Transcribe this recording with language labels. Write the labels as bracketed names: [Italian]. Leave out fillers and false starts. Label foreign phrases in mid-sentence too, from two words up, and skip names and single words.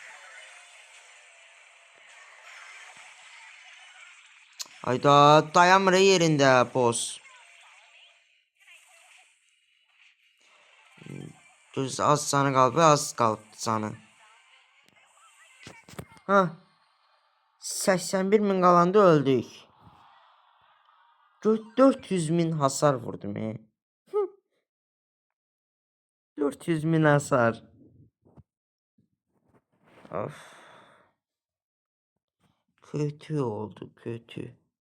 [Azerbaijani] Ayda dayanmır yerində boss. Düz az canı qalıb, az qalıb canı. Ha. 81.000 qalanda öldük. 400.000 hasar vurdum. 400.000 hasar. [Turkish] Of. Kötü oldu, kötü.